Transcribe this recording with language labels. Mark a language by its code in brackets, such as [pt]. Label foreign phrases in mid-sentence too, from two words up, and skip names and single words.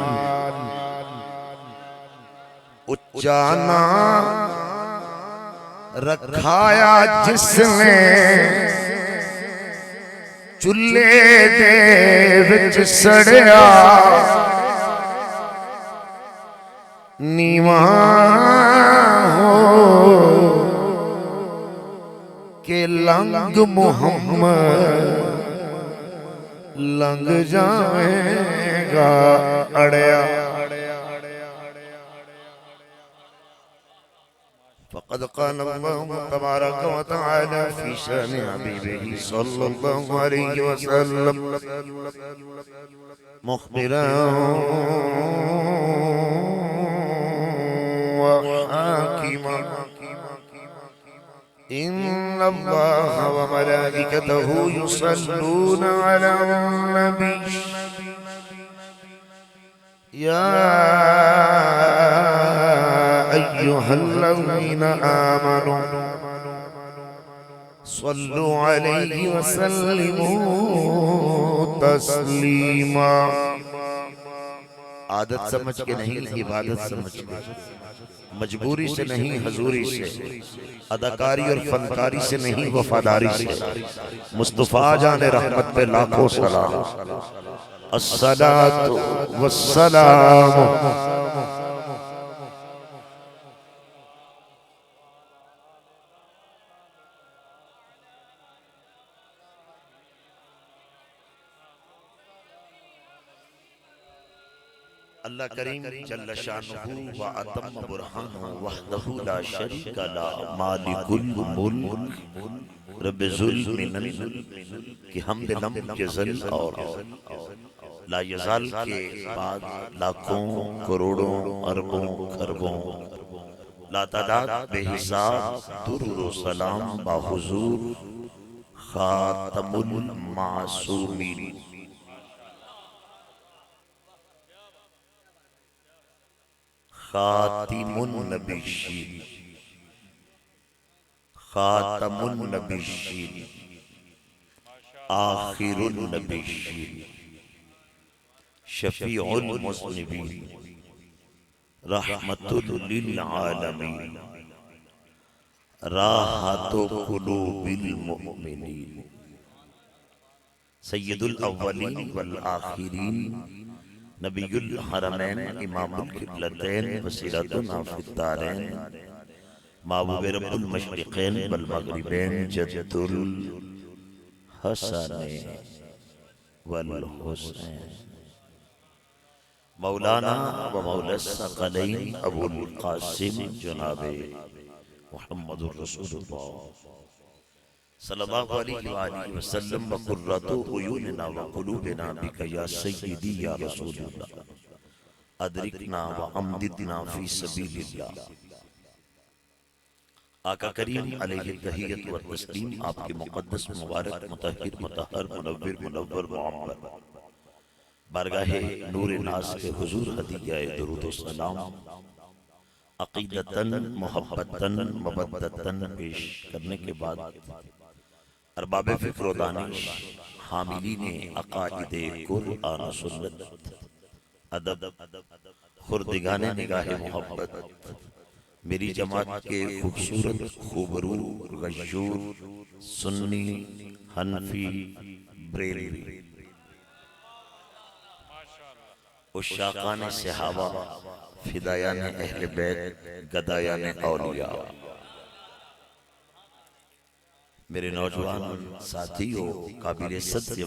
[pa] اچا ناں رکھایا جس نے چلھے دے وچ سڑیا نیواں ہو کے لنگ محمد لنگ جائے گا اڑیا. [ar] فقد قال الله تبارك وتعالى في شأن حبيبه صلى الله عليه وسلم مخبرا وحاكما. إن الله وملائكته يصلون على النبي يا أيها الذين آمنوا صلوا عليه وسلموا تسليما. [ur] عادت سمجھ کے نہیں، عبادت سمجھ کے، مجبوری سے نہیں، حضوری سے، اداکاری اور فنکاری سے نہیں، وفاداری سے. مصطفیٰ جان رحمت پہ لاکھوں سلام. [ar] الصلاة والسلام الله كريم جل شأنه وأتم برهانه وحده لا شريك لا مالك الملك رب المنن [ur] کہ حمد [ar] لم یزل [ur] اور [ar] لا یزال [ur] کے بعد لاکھوں کروڑوں اربوں کھربوں لاتعداد بےحساب درود و سلام بحضور خاتم المعصومین [ar] خاتم النبيين خاتم النبيين آخر النبيين شفيع المذنبين رحمة للعالمين راحة قلوب المؤمنين سيد الأولين والآخرين نبي الحرمين إمام القبلتين وسيلتنا في الدارين محبوب رب المشرقين والمغربين جد الحسنين والحسين مولانا ومولى الثقلين أبو القاسم جناب محمد رسول الله صلى الله عليه وسلم وقرة عيوننا وقلوبنا بك يا سيدي يا رسول الله أدركنا وأمددنا في سبيل الله. [ur] آقا کریم [ar] عليه التحية والتسليم [ur] آپ کے مقدس مبارک مطہر مطہر منور منور معمر بارگاہ نور ناز کے حضور ہدیۂ درود و سلام عقیدتاً محبتاً مودتاً پیش کرنے کے بعد ارباب فکر و دانش حاملین عقائد قرآن و سنت ادب خوردگان نگاہ محبت میری جماعت کے خوبصورت خوبرو غیور سنی حنفی بریلوی عشاقان صحابہ فدایان اہل بیت گدایان اولیا میرے نوجوان ساتھیو قابل صدر